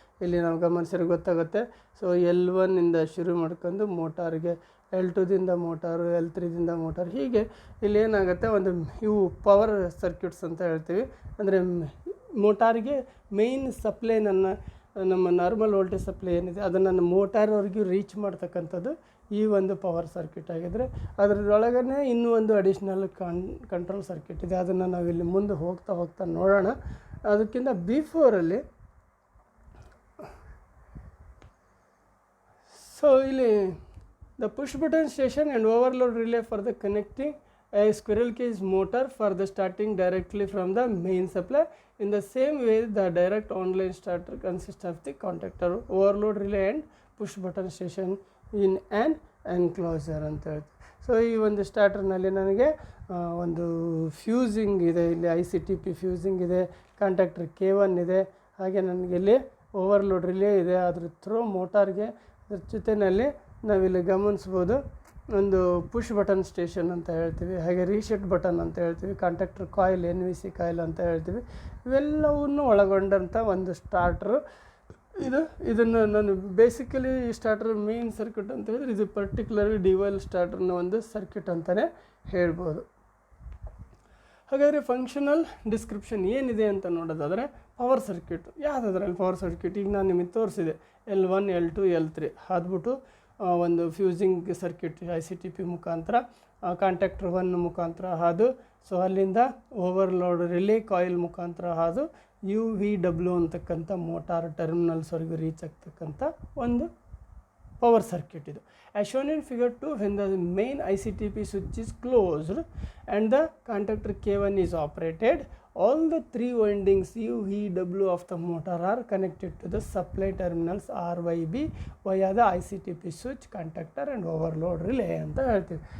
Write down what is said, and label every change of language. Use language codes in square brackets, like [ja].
[kn] ಇಲ್ಲಿ ನಾವು ಗಮನಿಸಿದ್ರೆ ಗೊತ್ತಾಗುತ್ತೆ. ಸೊ L1ಇಂದ ಶುರು ಮಾಡ್ಕೊಂಡು ಮೋಟಾರ್ಗೆ, L2ದಿಂದ ಮೋಟಾರು, L3ದಿಂದ ಮೋಟಾರ್, ಹೀಗೆ ಇಲ್ಲಿ ಏನಾಗುತ್ತೆ, ಒಂದು ಇವು ಪವರ್ ಸರ್ಕ್ಯೂಟ್ಸ್ ಅಂತ ಹೇಳ್ತೀವಿ. ಅಂದರೆ ಮೋಟಾರಿಗೆ ಮೇಯ್ನ್ ಸಪ್ಲೈ ನಮ್ಮ ನಾರ್ಮಲ್ ವೋಲ್ಟೇಜ್ ಸಪ್ಲೈ ಏನಿದೆ ಅದನ್ನು ಮೋಟಾರ್ವರೆಗೂ ರೀಚ್ ಮಾಡ್ತಕ್ಕಂಥದ್ದು ಈ ಒಂದು ಪವರ್ ಸರ್ಕ್ಯೂಟ್ ಆಗಿದ್ದರೆ, ಅದರೊಳಗೇ ಇನ್ನೂ ಒಂದು ಅಡಿಷ್ನಲ್ ಕಂಟ್ರೋಲ್ ಸರ್ಕ್ಯೂಟ್ ಇದೆ. ಅದನ್ನು ನಾವಿಲ್ಲಿ ಮುಂದೆ ಹೋಗ್ತಾ ನೋಡೋಣ. ಅದಕ್ಕಿಂತ ಬಿಫೋರಲ್ಲಿ ಸೊ ಇಲ್ಲಿ [en] the push button station and overload relay for the connecting a squirrel cage motor for the starting directly from the main supply. In the same way, the direct online starter consists of the contactor, overload relay and push button station in an enclosure [kn] ಅಂತ ಹೇಳ್ತೀವಿ. So ಈ ಒಂದು ಸ್ಟಾರ್ಟರ್ನಲ್ಲಿ ನನಗೆ ಒಂದು fusing ಇದೆ, ಇಲ್ಲಿ ICTP fusing ಇದೆ, contactor K1 ಇದೆ, ಹಾಗೆ ನನಗೆ ಇಲ್ಲಿ ಓವರ್ಲೋಡ್ ರಿಲೇ ಇದೆ, ಅದ್ರ ಥ್ರೋ ಮೋಟಾರ್ಗೆ. ಅದ್ರ ಜೊತೆಯಲ್ಲಿ ನಾವಿಲ್ಲಿ ಗಮನಿಸ್ಬೋದು ಒಂದು ಪುಷ್ ಬಟನ್ ಸ್ಟೇಷನ್ ಅಂತ ಹೇಳ್ತೀವಿ, ಹಾಗೆ ರೀಸೆಟ್ ಬಟನ್ ಅಂತ ಹೇಳ್ತೀವಿ, ಕಾಂಟ್ಯಾಕ್ಟರ್ ಕಾಯಿಲ್, NVC ಕಾಯಿಲ್ ಅಂತ ಹೇಳ್ತೀವಿ. ಇವೆಲ್ಲವನ್ನು ಒಳಗೊಂಡಂಥ ಒಂದು ಸ್ಟಾರ್ಟ್ರು ಇದನ್ನು ನಾನು ಬೇಸಿಕಲಿ ಈ ಸ್ಟಾರ್ಟರ್ ಮೇನ್ ಸರ್ಕ್ಯೂಟ್ ಅಂತ ಹೇಳಿದ್ರೆ ಇದು ಪರ್ಟಿಕ್ಯುಲರ್ಲಿ DOL ಸ್ಟಾರ್ಟರ್ನ ಒಂದು ಸರ್ಕ್ಯೂಟ್ ಅಂತಲೇ ಹೇಳ್ಬೋದು. ಹಾಗಾದರೆ ಫಂಕ್ಷನಲ್ ಡಿಸ್ಕ್ರಿಪ್ಷನ್ ಏನಿದೆ ಅಂತ ನೋಡೋದಾದರೆ ಪವರ್ ಸರ್ಕ್ಯೂಟ್ ಯಾವುದಾದ್ರಲ್ಲಿ ಪವರ್ ಸರ್ಕ್ಯೂಟ್ ಈಗ ನಾನು ನಿಮಗೆ ತೋರಿಸಿದೆ L1 L2 L3 ಆದ್ಬಿಟ್ಟು ಒಂದು ಫ್ಯೂಸಿಂಗ್ ಸರ್ಕ್ಯೂಟ್ ICTP ಮುಖಾಂತರ ಕಾಂಟ್ಯಾಕ್ಟರ್ 1 ಮುಖಾಂತರ ಹಾದು ಸೊ ಅಲ್ಲಿಂದ ಓವರ್ಲೋಡ್ ರಿಲೇ ಕಾಯಿಲ್ ಮುಖಾಂತರ ಹಾದು UVW ಅಂತಕ್ಕಂಥ ಮೋಟಾರ್ ಟರ್ಮಿನಲ್ಸ್ವರೆಗೂ ರೀಚ್ ಆಗ್ತಕ್ಕಂಥ ಒಂದು ಪವರ್ ಸರ್ಕ್ಯೂಟ್ ಇದು. [en] As shown in figure 2, when the main ICTP switch is closed and the contactor K1 is operated, all the 3 windings U, V, W of the motor are connected to the supply terminals RYB via the ICTP switch, contactor and overload relay [kn] ಅಂತ ಹೇಳ್ತೀವಿ.